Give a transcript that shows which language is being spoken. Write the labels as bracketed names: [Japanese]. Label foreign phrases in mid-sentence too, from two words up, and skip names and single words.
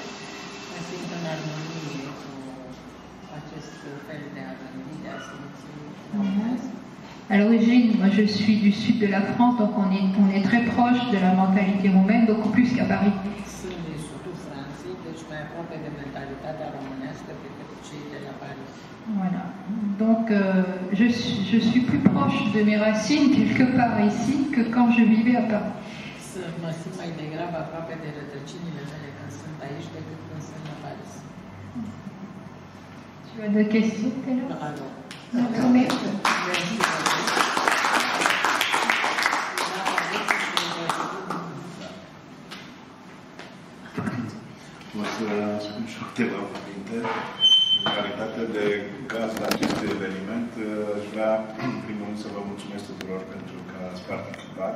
[French] À l'origine, moi je suis du sud de la France, donc on est très proche de la mentalité roumaine, beaucoup plus qu'à Paris. [Romanian] cei de la Paris. [French] Voilà. Donc, je suis plus proche de mes racines quelque part ici que quand je vivais à Paris. [Romanian] Mă simt mai degrabă aproape de rădăcinile mele când sunt aici decât când sunt la Paris. [French] Tu as des questions, Taylor? Bravo. [Romanian] Mulțumesc. O să spun și câteva cuvinte. În calitate de gazd la acest eveniment, aș vrea, în primul rând, să vă mulțumesc tuturor pentru că ați participat.